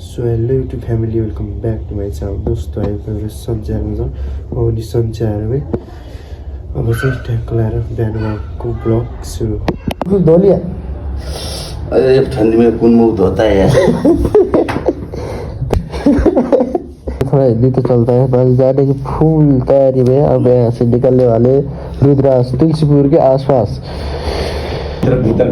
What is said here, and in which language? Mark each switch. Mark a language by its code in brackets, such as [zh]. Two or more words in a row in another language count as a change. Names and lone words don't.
[en] so hello YouTube family welcome back to my channel. दोस्तों आएको एउटा सन्चै आएको छ। [ne] म पनि सन्चै आएर है अब चाहिँ ट्याक्क लगाएर बिहान भएको ब्लग सुरु। [hi] धो लिया। अरे ठंडी में कौन मुंह धोता है यार। थोड़ा हिंदी तो चलता है। बस जाने की फुल तैयारी में अब यहाँ से निकलने वाले रुद्रास तुलसीपुर के आसपास। भीतर